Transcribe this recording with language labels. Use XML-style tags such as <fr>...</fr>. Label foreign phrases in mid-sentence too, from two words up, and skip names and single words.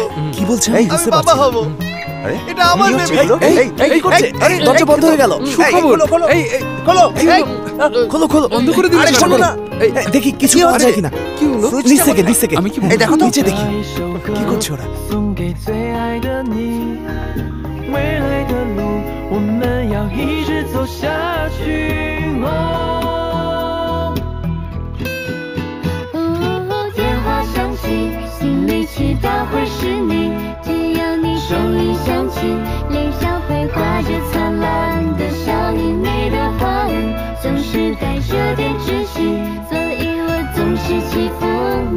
<bn>কি বলছেন? আমি বাবা হব। আরে এটা আমার বেবি। এই কি করছে? আরে দরজা বন্ধ হয়ে গেল। খোলো খোলো, এই খোলো, খোলো খোলো, বন্ধ করে দিলে। আরে শোনো না, দেখি কিছু আছে কিনা। কি হলো? নিচ থেকে আমি কি এই দেখো তো, নিচে দেখি কি করছে ওরা।</bn> <zh>未来的路，我们要一直走下去。电话响起，心里祈祷会是你，只要你声音响起，脸上会挂着灿烂的笑意，你的话语总是带着点稚气，所以我总是欺负你。</zh>